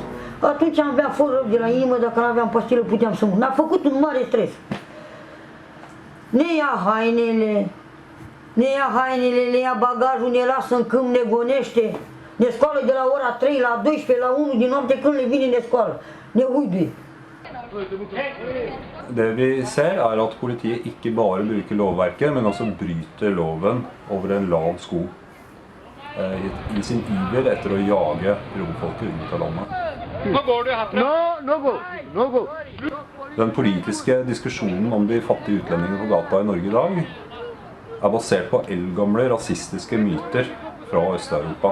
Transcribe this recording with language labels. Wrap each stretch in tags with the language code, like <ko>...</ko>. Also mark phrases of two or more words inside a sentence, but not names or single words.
<ro>Atunci am avea fără de la inimă, dacă nu aveam pastilă puteam să mor. Ne-a făcut un mare stres. Ne ia hainele, le ia bagajul, ne lasă în câmp, ne gonește. Ne scoală de la ora 3 la 12, la 1 din noapte când le vine ne scoală. Ne uiduie.</ro> <no>Det vi ser er at politiet ikke bare bruker lovverket, men også bryter loven over en lav sko. I sin iver etter å jage romfolket ut av landet. Den politiske diskusjonen om de fattige utlendingene på gata i Norge i dag er basert på eldgamle rasistiske myter fra Øst-Europa.</no>